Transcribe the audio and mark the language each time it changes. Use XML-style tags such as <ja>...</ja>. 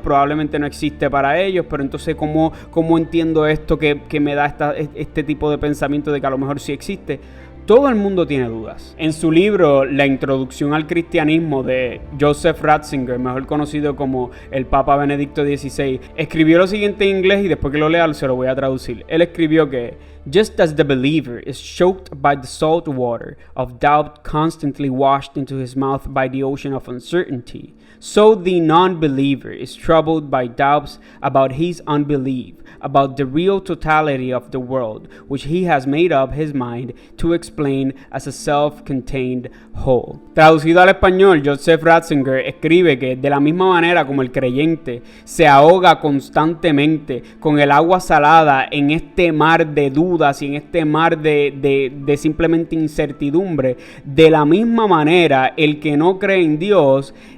<es>Probablemente no existe para ellos, pero entonces ¿cómo entiendo esto que me da este tipo de pensamiento de que a lo mejor sí existe? Todo el mundo tiene dudas. En su libro La Introducción al Cristianismo de Joseph Ratzinger, mejor conocido como el Papa Benedicto XVI, escribió lo siguiente en inglés y después que lo lea se lo voy a traducir. Él escribió que</es> <en>just as the believer is choked by the salt water of doubt constantly washed into his mouth by the ocean of uncertainty, so the non-believer is troubled by doubts about his unbelief, about the real totality of the world, which he has made up his mind to explain as a self-contained whole.</en> <es>Traducido al español, Joseph Ratzinger escribe que de la misma manera como el creyente se ahoga constantemente con el agua salada en este mar de dudas y en este mar de simplemente incertidumbre, de la misma manera el que no cree en Dios</es>